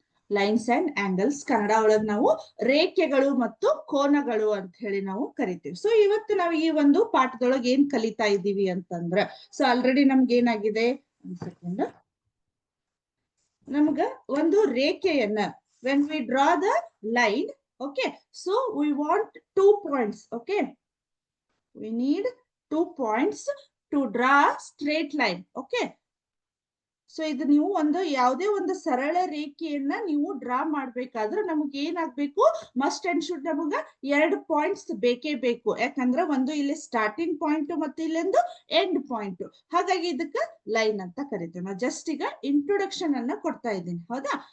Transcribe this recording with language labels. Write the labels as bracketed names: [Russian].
[Kannada] Lines and angles Kannada ಒಳಗ್ ನಾವು ರೇಖೆಗಳು ಮತ್ತು ಕೋನಗಳು ಅಂತ ಹೇಳಿ ನಾವು ಕರಿತೀವಿ. ಸೊ ಇವತ್ತು ನಾವು ಈ ಒಂದು ಪಾಠದೊಳಗೆ ಏನ್ ಕಲಿತಾ ಇದ್ದೀವಿ ಅಂತಂದ್ರ, ಸೊ ಆಲ್ರೆಡಿ ನಮ್ಗೆ ಏನಾಗಿದೆ, ನಮ್ಗ ಒಂದು ರೇಖೆಯನ್ನ, [English] when we draw the line, okay, so we want 2 points. Okay, we need 2 points to draw straight line. [Kannada] Okay, so ಇದು ನೀವು ಒಂದು ಯಾವುದೇ ಒಂದು ಸರಳ ರೇಖೆಯನ್ನ ನೀವು ಡ್ರಾ ಮಾಡ್ಬೇಕಾದ್ರೆ ನಮ್ಗೆ ಏನಾಗ್ಬೇಕು, ಮಸ್ಟ್ ಅಂಡ್ ಶುಡ್ ನಮಗ 2 ಪಾಯಿಂಟ್ಸ್ ಬೇಕೇ ಬೇಕು. ಯಾಕಂದ್ರೆ ಒಂದು ಇಲ್ಲಿ ಸ್ಟಾರ್ಟಿಂಗ್ ಪಾಯಿಂಟ್ ಮತ್ತೆ ಇಲ್ಲೊಂದು ಎಂಡ್ ಪಾಯಿಂಟ್. ಹಾಗಾಗಿ ಇದಕ್ಕ ಲೈನ್ ಅಂತ ಕರಿತೀವಿ. ನಾವು ಜಸ್ಟ್ ಈಗ ಇಂಟ್ರೊಡಕ್ಷನ್ ಅನ್ನ ಕೊಡ್ತಾ ಇದ್ದೀನಿ, ಹೌದಾ.